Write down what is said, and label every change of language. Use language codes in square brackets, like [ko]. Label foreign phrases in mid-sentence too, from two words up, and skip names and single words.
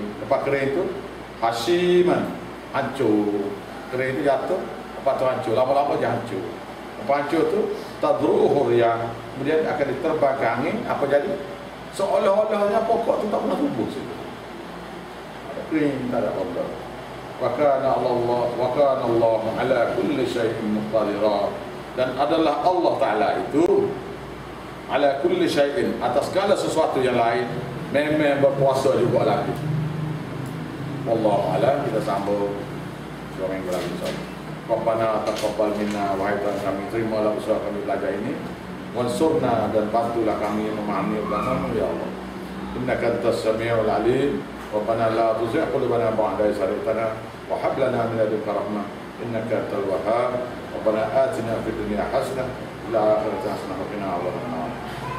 [ms] Lepas kering itu hashiman, hancur. Kering itu jatuh, lepas tu hancur. Lama-lama dia hancur. Lepas hancur tu [ar] تذروه الرياح, [ms] kemudian akan diterbang ke angin. Apa jadi? Seolah-olahnya pokok tu tak pernah tumbuh situ. Ada kering, tak ada Allah. [ar] وكان الله على كل شيء مقتدرا, [ms] dan adalah Allah Ta'ala itu [ar] على كل شيء, [ms] atas segala sesuatu yang lain, memang berpuasa juga lagi. [ar] والله أعلم. [ms] Kita sambung 2 minggu lagi insyaallah. [ar] ربنا تقبل منا, [ms] wahai Tuhan kami, terimalah usaha kami belajar ini. Wansurna, dan bantulah kami memahami agama-Mu ya Allah. [ar] إنك أنت السميع العليم. ربنا لا تزغ قلوبنا بعد إذ هديتنا وهب لنا من لدنك رحمة إنك أنت الوهاب. ربنا آتنا في الدنيا حسنة وفي الآخرة حسنة وقنا عذاب النار.